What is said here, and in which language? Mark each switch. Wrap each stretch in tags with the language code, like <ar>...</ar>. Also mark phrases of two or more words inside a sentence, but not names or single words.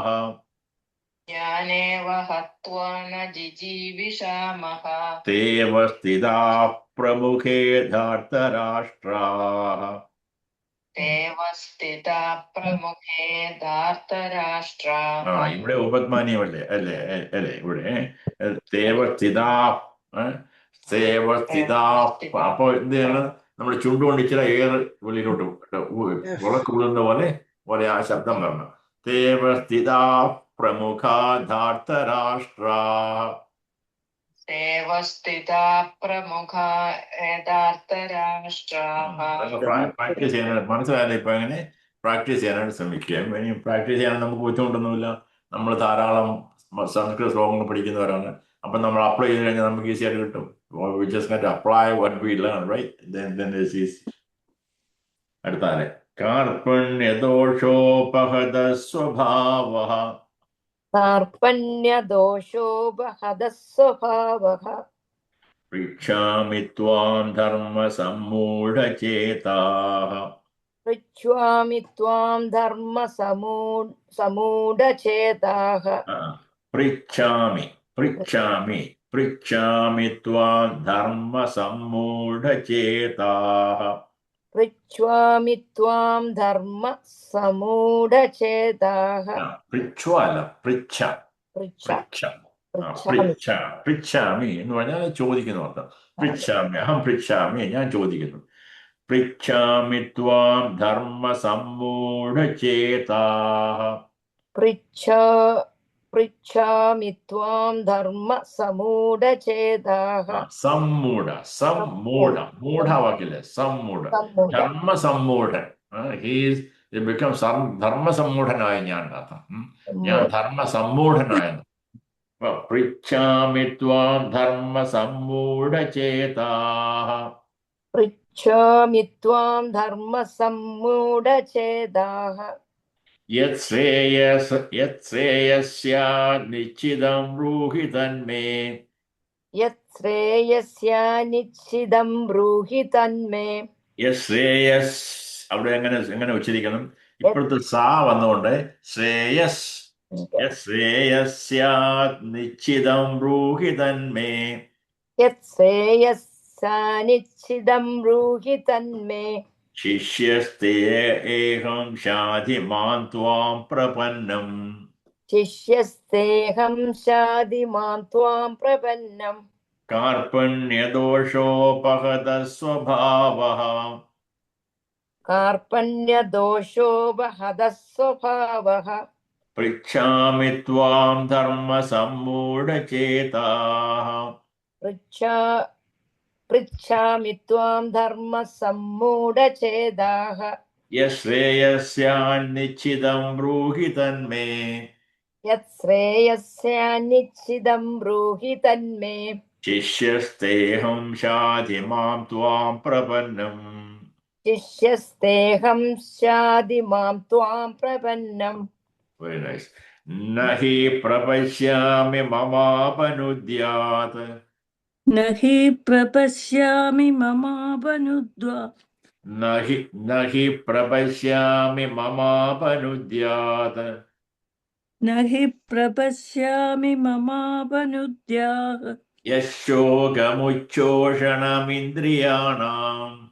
<sa>यानेव हत्वा न जिजीविषामः तेव स्थिताः प्रमुखे धार्तराष्ट्राः तेव स्थिता प्रमुखे धार्तराष्ट्राः</sa> <ml>ഇവിടെ ഉപമാന്യമല്ലേ അല്ലേ അല്ലേ ഇവിടെ</ml> <sa>തേവ സ്ഥിതാ സേവ സ്ഥിതാ.</sa> <ml>അപ്പൊ എന്താണ് നമ്മൾ ചുണ്ടുകൊണ്ട് ഇച്ചിരി എയർ വെളിയിലോട്ട് വിളക്ക് വിടുന്ന പോലെ ആ ശബ്ദം വരണം.</ml> <sa>തേവ സ്ഥിതാ പ്രമുഖ ധാർത്തരാഷ്ട്രാ. तेव स्थिता प्रमुखा ധാർത്തരാഷ്ട്രാः</sa> <ml>പ്രാക്ടീസ് ചെയ്യാനായിട്ട് മനസ്സിലായാലും ഇപ്പൊ എങ്ങനെ പ്രാക്ടീസ് ചെയ്യാനായിട്ട് ശ്രമിക്കുക. ഇനി പ്രാക്ടീസ് ചെയ്യാൻ നമുക്ക് ബുദ്ധിമുട്ടൊന്നുമില്ല. നമ്മൾ ധാരാളം സംസ്കൃത ശ്ലോകങ്ങൾ പഠിക്കുന്നവരാണ്. അപ്പൊ നമ്മൾ അപ്ലൈ ചെയ്ത് കഴിഞ്ഞാൽ നമുക്ക് ഈസി ആയിട്ട് കിട്ടും.</ml> <en>We just got to apply what we learn, right? Then it's easy.</en> <sa>അടുത്താലെ കാർപ്പണ്യദോഷോപഹത സ്വഭാവഃ कार्पण्यदोषोपहतः स्वभावः പൃച്ഛാമി ത്വാം ധർമ്മസമ്മൂഢചേതാഃ पृच्छामि त्वां धर्मसमूढचेताः പൃച്ഛാമി പൃച്ഛാമി പൃച്ഛാമി ത്വാം ധർമ്മസമ്മൂഢചേതാഃ पृच्छामि त्वां धर्मसमूढचेताः</sa> <ml>പൃച്ഛ്വ അല്ല പൃച്ഛ</ml> <sa>पृच्छ പൃച്ഛ पृच्छामि</sa> <ml>പൃച്ഛ പൃച്ഛാമി എന്ന് പറഞ്ഞാൽ ചോദിക്കുന്നു അർത്ഥം.</ml> <sa>പൃച്ഛാമി അഹം പൃച്ഛാമി</sa> <ml>ഞാൻ ചോദിക്കുന്നു.</ml> <sa>പൃച്ഛാമി ത്വാം ധർമ്മസമ്മൂഢചേതാഃ पृच्छामि त्वां धर्मसमूढचेताः</sa> <ml>സമ്മൂഢ മൂഢവാക്കില്ലേ സമ്മൂഢ ധർമ്മസമ്മൂഢൻ.</ml> <en>He's become</en> <ml>ധർമ്മസമ്മൂഢനായ ഞാൻ അർത്ഥം. ഞാൻ ധർമ്മസമ്മൂഢനായ.</ml> <sa>പൃച്ഛാമി ത്വാം ധർമ്മസമ്മൂഢചേതാഃ पृच्छामि त्वां धर्मसम्मूढचेताः യത്ശ്രേയസ്യാത് നിശ്ചിതം ബ്രൂഹി തന്മേ. यत्श्रेयस्यानिश्चितं ब्रूहि तन्मे</sa> <ml>യശ്രേയസ് അവിടെ എങ്ങനെ ഉച്ചരിക്കണം? ഇപ്പോഴത്തെ സാ വന്നുകൊണ്ട് ശ്രേയസ്.</ml> <sa>യശ്രേയസ്യാത് നിശ്ചിതം ബ്രൂഹി തന്മേ. यत्श्रेयस्यानिश्चितं ब्रूहि तन्मे ശിഷ്യസ്തേഹം ശാധി മാം ത്വാം പ്രപന്നം. शिष्यस्तेऽहं शाधि मां त्वां प्रपन्नम् കാർപ്പണ്യദോഷോപഹത സ്വഭാവഃ कार्पण्यदोषोपहतः स्वभावः പൃച്ഛാമി ത്വാം ധർമ്മസമ്മൂഢചേതാഃ पृच्छामि त्वां धर्मसम्मूढचेताः യശ്രേയസ്യാന്നിശ്ചിതം ബ്രൂഹി തന്മേ. यत्श्रेयस्यानिश्चितं ब्रूहि तन्मे ശിഷ്യസ്തേഹം ശാധി മാം ത്വാം പ്രപന്നം. शिष्यस्तेऽहं शाधि मां त्वां प्रपन्नम्</sa> <en>Very nice.</en> <sa>നഹി പ്രപശ്യാമി മമാപനുദ്യാത് न हि प्रपश्यामि ममापनुद्वा നഹി പ്രപശ്യാമി മമാപനുദ്യാത് न हि प्रपश्यामि ममापनुद्याः യശോകമുച്ഛോഷണമിന്ദ്രിയാണാം</sa>